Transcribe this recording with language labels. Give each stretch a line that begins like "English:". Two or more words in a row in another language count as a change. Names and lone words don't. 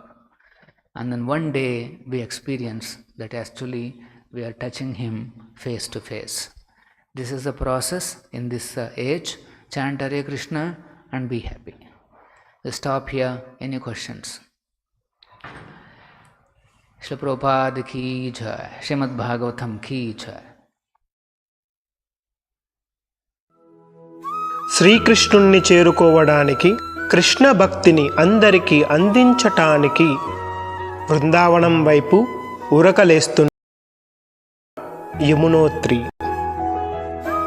English: And then one day we experience that actually we are touching him face to face. This is the process in this age. Chant Hare Krishna and be happy. We'll stop here. Any questions? Srila Prabhupada
Hindi: की जय. श्रीमद् भागवतम् की जय.
Telugu: శ్రీకృష్ణుణ్ణి చేరుకోవడానికి, కృష్ణ భక్తిని అందరికీ అందించటానికి బృందావనం వైపు ఉరకలేస్తున్న యమునోత్రి.